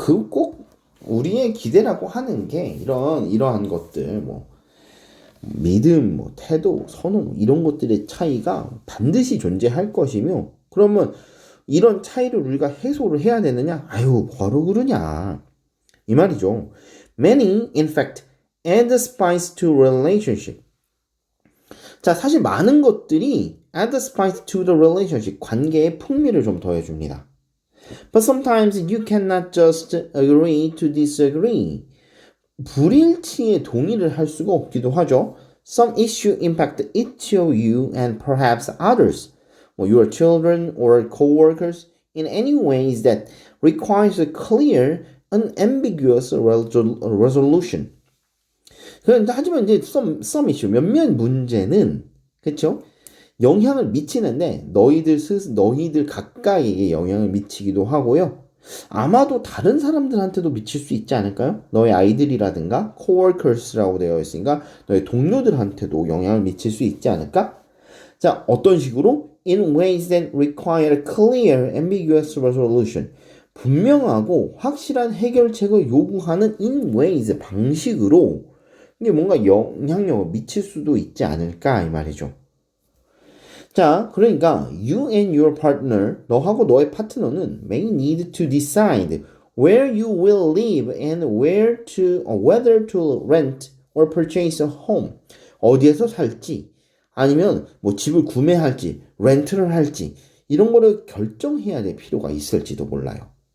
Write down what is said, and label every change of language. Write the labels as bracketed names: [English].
[Korean] 꼭 우리의 기대라고 하는 게 이러한 것들 믿음, 태도, 선호 이런 것들의 차이가 반드시 존재할 것이며 그러면 이런 차이를 우리가 해소를 해야 되느냐? 아유, 뭐하러 그러냐? 이 말이죠. [English] Many, in fact, add spice to relationship. [Korean] 자, 사실 많은 것들이 [English] add spice to the relationship, [Korean] 관계에 풍미를 좀 더해줍니다. [English] But sometimes you cannot just agree to disagree. [Korean] 불일치에 동의를 할 수가 없기도 하죠. [English] Some issue impact each of you and perhaps others, your children or co-workers, in any ways that requires a clear, unambiguous resolution. [Korean] 하지만 이제 [English] some issue, [Korean] 몇몇 문제는 그렇죠? 영향을 미치는데 너희들 가까이에 영향을 미치기도 하고요. 아마도 다른 사람들한테도 미칠 수 있지 않을까요? 너의 아이들이라든가 coworkers라고 되어 있으니까 너의 동료들한테도 영향을 미칠 수 있지 않을까? 자, 어떤 식으로? [English] In ways that require a clear, ambiguous resolution. [Korean] 분명하고 확실한 해결책을 요구하는 [English] in ways [Korean] 방식으로 이게 뭔가 영향력을 미칠 수도 있지 않을까 이 말이죠. 자, 그러니까 [English] you and your partner, [Korean] 너하고 너의 파트너는 [English] may need to decide where you will live and whether to rent or purchase a home. [Korean] 어디에서 살지, 아니면 집을 구매할지, 렌트를 할지 이런 거를 결정해야 될 필요가 있을지도 몰라요.